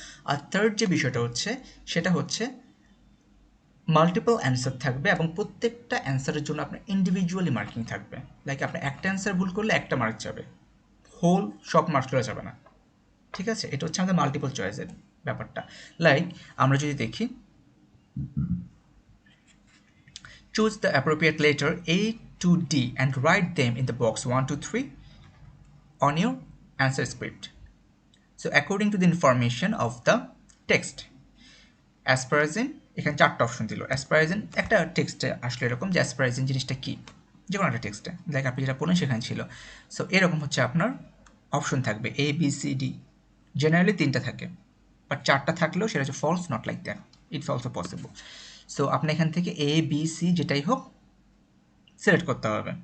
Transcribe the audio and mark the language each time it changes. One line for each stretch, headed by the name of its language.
Bangla: আর third যে বিষয়টা হচ্ছে সেটা হচ্ছে মাল্টিপল অ্যান্সার থাকবে এবং প্রত্যেকটা অ্যান্সারের জন্য আপনার ইন্ডিভিজুয়ালি মার্কিং থাকবে। লাইক আপনি একটা অ্যান্সার ভুল করলে একটা মার্ক যাবে, হোল সব মার্কস করা যাবে না। ঠিক আছে, এটা হচ্ছে আমাদের মাল্টিপল চয়েসের ব্যাপারটা। লাইক আমরা যদি দেখি,
English: choose the appropriate letter A to D and write them in the box 1 to 3 on your answer script. So according to the information of the text, asparagine,
Bangla: এখানে চারটা অপশন দিল। অ্যাসপারাজিন একটা টেক্সটে আসলে এরকম যে অ্যাসপারাজিন জিনিসটা কী, যে কোনো একটা টেক্সটে লাইক আপনি যেটা পড়লেন সেখানে ছিল। সো এরকম হচ্ছে আপনার অপশন থাকবে A B C D, generally 3টা থাকে, বাট 4টা থাকলেও সেটা হচ্ছে false,
English: Not like that, it's also possible.
Bangla: So আপনি এখান থেকে এ বি সি যেটাই হোক সিলেক্ট করতে হবে।